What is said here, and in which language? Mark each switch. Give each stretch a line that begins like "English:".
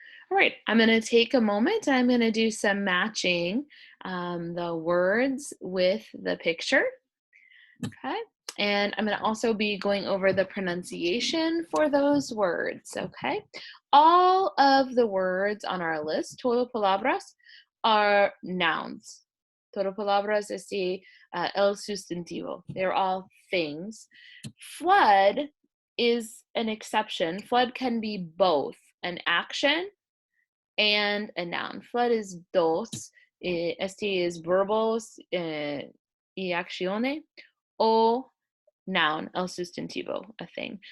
English: All right, I'm going to take a moment. I'm going to do some matching the words with the picture. Okay, and I'm going to also be going over the pronunciation for those words. Okay, all of the words on our list,
Spanish: todo palabras,
English: are nouns.
Spanish: Todo palabras es el sustantivo.
English: They're all things. Flood is an exception. Flood can be both an action and a noun. Flood is
Spanish: dos. Este is verbos y accione, o noun, el sustantivo,
English: a thing.